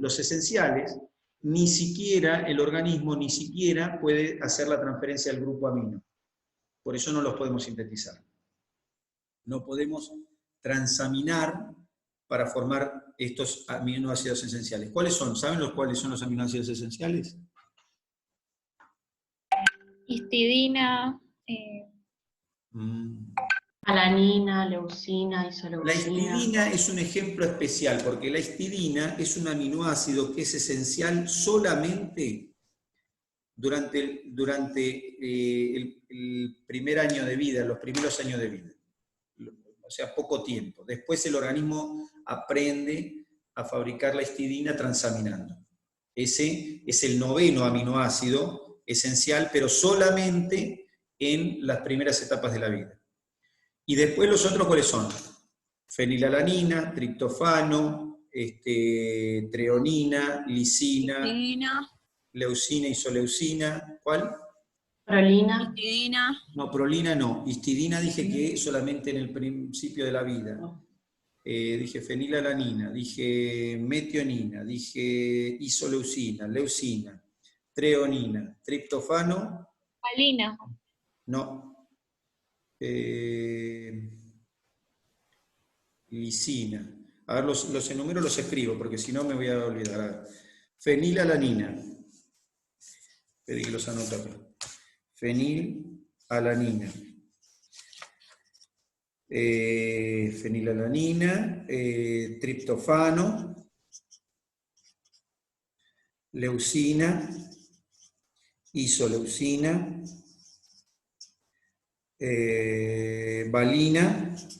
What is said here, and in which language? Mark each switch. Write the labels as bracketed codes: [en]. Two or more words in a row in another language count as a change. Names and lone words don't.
[es] Los esenciales, ni siquiera el organismo, ni siquiera puede hacer la transferencia del grupo amino. Por eso no los podemos sintetizar. No podemos transaminar para formar estos aminoácidos esenciales. ¿Cuáles son? ¿Saben cuáles son los aminoácidos esenciales? Histidina, Alanina, leucina, La isoleucina. histidina es un ejemplo especial, porque la histidina es un aminoácido que es esencial solamente durante el primer año de vida, los primeros años de vida. O sea, poco tiempo. Después el organismo aprende a fabricar la histidina transaminando. Ese es el 9º aminoácido esencial, pero solamente en las primeras etapas de la vida. Y después los otros, ¿cuáles son? Fenilalanina, triptofano, treonina, lisina, Histidina, leucina, isoleucina. ¿Cuál? Prolina. histidina, No, prolina no. Histidina dije que solamente en el principio de la vida. Dije fenilalanina, dije metionina, dije isoleucina, leucina, treonina, triptofano. valina. No. Lisina. A ver, los enumero, los escribo, porque si no me voy a olvidar. A ver. Fenilalanina. Pedí que los anoto acá. Fenilalanina. Fenilalanina, triptofano, leucina, isoleucina, valina,